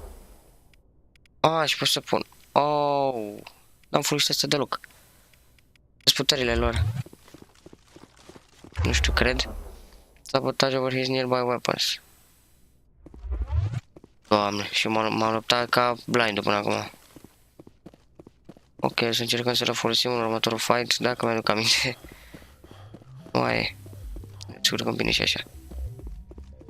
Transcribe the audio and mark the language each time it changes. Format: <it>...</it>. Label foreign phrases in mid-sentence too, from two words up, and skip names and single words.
<ro>Și pot să pun. N-am folosit asta deloc. Sunt puterile lor. Nu știu, cred.</ro> <en>Sabotage over his nearby weapons.</en> <ro>Doamne, și m-am luptat ca blind până acum. Ok, să încercăm să le folosim în următorul fight, dacă mi-aduc aminte. Nu e. Descurcăm bine și așa.</ro>